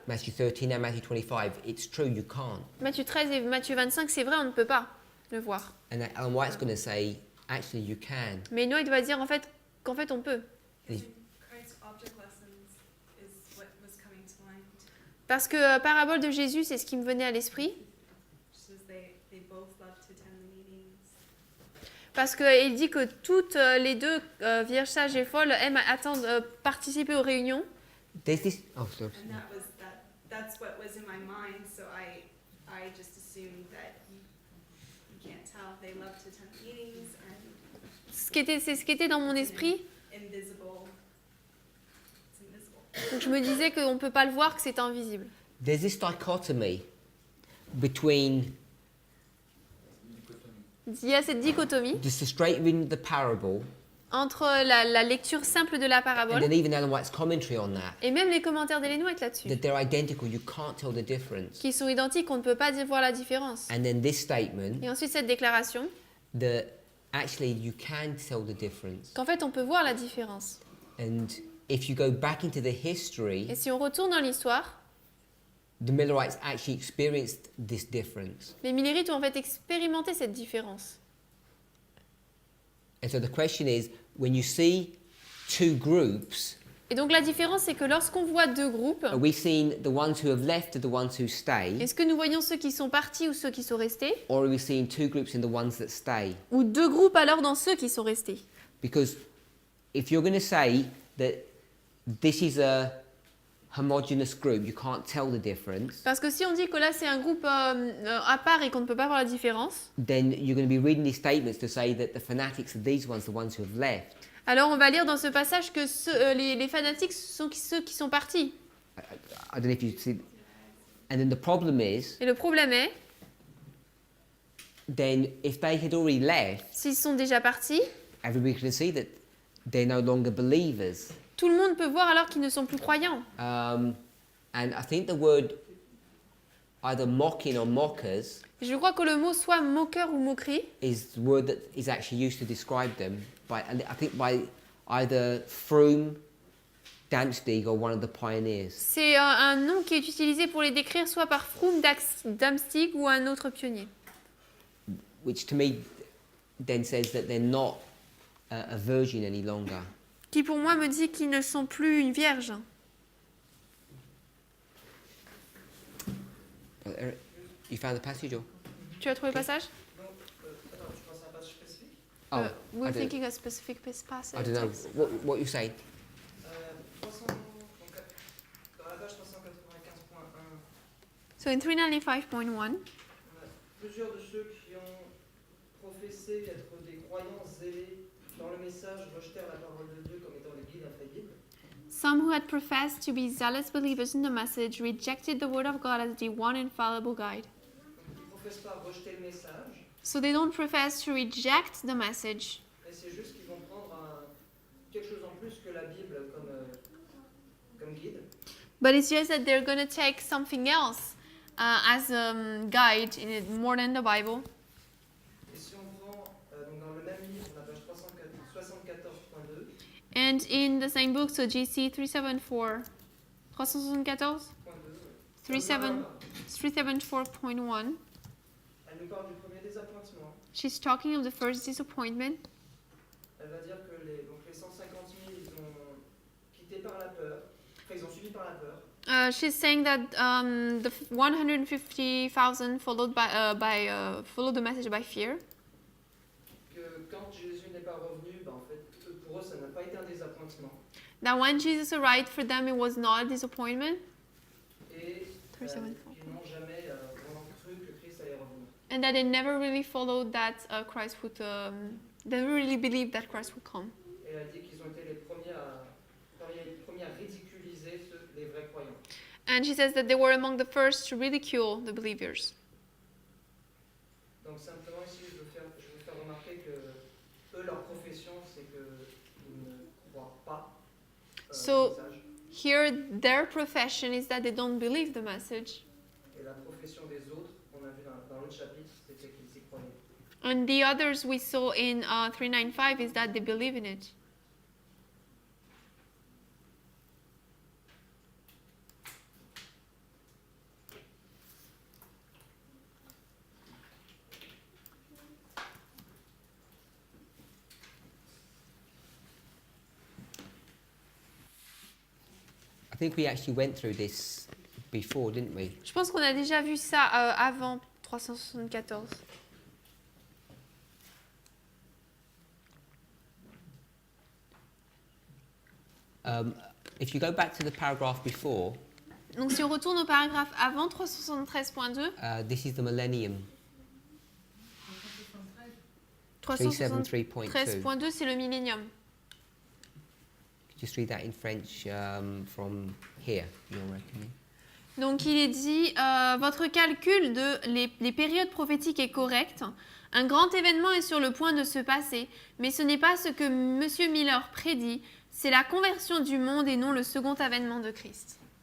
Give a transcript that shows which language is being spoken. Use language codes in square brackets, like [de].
[en] Matthew 13 and Matthew 25, it's true you can't. [fr] Matthieu 13 et Matthieu 25, c'est vrai, on ne peut pas le voir. [en] And Ellen White's going to say, actually you can. [fr] Mais Noé doit dire qu'en fait on peut. [en] And Christ's object lessons is what was coming to mind. [fr] Parce que parabole de Jésus, c'est ce qui me venait à l'esprit. [en] Just as they both love to attend the meetings. [fr] Parce qu'il dit que toutes les deux, vierges sages et folles, aiment participer aux réunions. [en] there's this. Oh, sorry. And that's what was in my mind, so I just assumed that you can't tell. They love to attend meetings and [fr] C'est ce qui était dans mon esprit. [en] invisible. It's invisible. [fr] Donc je me disais qu'on ne peut pas le voir, que c'est invisible. [en] There's this dichotomy between [fr] Il y a cette dichotomie [en] just the straight reading of the parable [fr] entre la lecture simple de la [en] and [fr] parabole [en] then even Ellen White's commentary on that. [fr] et même les commentaires d'Ellen White là-dessus, [en] That they're identical, you can't tell the difference. [fr] qui sont identiques, on ne peut pas voir la différence. [en] And then this statement [fr] Et ensuite cette déclaration, [en] that actually you can tell the difference. [fr] qu'en fait on peut voir la différence. [en] And if you go back into the history, [fr] Et si on retourne dans l'histoire, [en] the Millerites actually experienced this difference. [fr] les Millérites ont en fait expérimenté cette différence. [en] And so the question is, when you see two groups, [fr] Et donc la différence, c'est que lorsqu'on voit deux groupes, [en] are we seeing the ones who have left or the ones who stay? [fr] est-ce que nous voyons ceux qui sont partis ou ceux qui sont restés? [en] Or are we seeing two groups in the ones that stay? [fr] Ou deux groupes alors dans ceux qui sont restés? [en] Because if you're going to say that this is a homogeneous group, you can't tell the difference, [fr] Parce que si on dit que là c'est un groupe à part et qu'on ne peut pas voir la différence, [en] then you're going to be reading these statements to say that the fanatics are these ones, the ones who have left. [fr] alors on va lire dans ce passage que les fanatiques sont ceux qui sont partis. [en] I don't know if you see. And then the problem is, [fr] Et le problème est, [en] then if they had already left, [fr] s'ils sont déjà partis, [en] everybody can see that they're no longer believers. [fr] tout le monde peut voir alors qu'ils ne sont plus croyants. [en] And I think the word either mocking or mockers [fr] Et je crois que le mot soit moqueur ou moquerie [en] is the word that is actually used to describe them I think by either Froome, Damstig or one of the pioneers. [fr] c'est un nom qui est utilisé pour les décrire soit par Froome, Damstig ou un autre pionnier. [en] Which to me then says that they're not a virgin any longer. [fr] Qui pour moi me dit qu'ils ne sont plus une vierge. [en] You found the passage or? [fr] Tu as trouvé le passage? Donc, attends, tu penses à un passage spécifique? Oh, [en] We're I don't- thinking a specific passage. I don't know. What you saying? [fr] 300, donc, [en] So in 395.1, [fr] On a plusieurs de ceux qui ont professé être des croyants zélés dans le message rejetèrent la parole de Dieu comme étant les guides infaillibles. [en] some who had professed to be zealous believers in the message rejected the word of God as the one infallible guide. [fr] Donc, ils ne professent pas rejeter le message, [en] So they don't profess to reject the message, [fr] mais c'est juste qu'ils vont prendre quelque chose en plus que la Bible comme guide. [en] but it's just that they're going to take something else as a guide in it, more than the Bible. [fr] Et si on prend donc dans le même livre, la page 374.2, [en] And in the same book, so GC 374, 374, 374.1, [fr] elle nous parle du premier désappointement. [en] she's talking of the first disappointment. [fr] Elle va dire que les 150 000, ils ont quitté par la peur, enfin ils ont suivi par la peur. [en] She's saying that the 150,000 followed the message by fear. [fr] Que quand Jésus n'est pas revenu, en fait, pour eux, ça n'a pas été un désappointement. [en] That when Jesus arrived, for them it was not a disappointment, [fr] Et 374. ils n'ont jamais vraiment cru que Christ allait revenir. [en] and that they never really followed that Christ would. They never really believed that Christ would come. [fr] Et elle dit qu'ils ont été les premiers à ridiculiser les vrais croyants. [en] And she says that they were among the first to ridicule the believers. [fr] Donc simplement ici, je veux faire remarquer que eux, leur profession, c'est qu'ils ne croient pas [en] So- [fr] le message. [en] Here, their profession is that they don't believe the message. [fr] Et la profession des autres, on a vu dans l'autre chapitre, c'était qu'ils y croyaient. [en] And the others we saw in 395 is that they believe in it. I think we actually went through this before, didn't we? [fr] Je pense qu'on a déjà vu ça avant 374. [en] If you go back to the paragraph before, [fr] Donc si on retourne au paragraphe avant 373.2, [en] this is the millennium, 373.2 373.2. [fr] c'est le millénium. [en] Just read that in French from here, you're reckoning. [fr] Donc il est dit, votre calcul de les périodes prophétiques est correct. Un grand événement est sur le point de se passer, mais ce n'est pas ce que M. Miller prédit, c'est la conversion du monde et non le second avènement de Christ.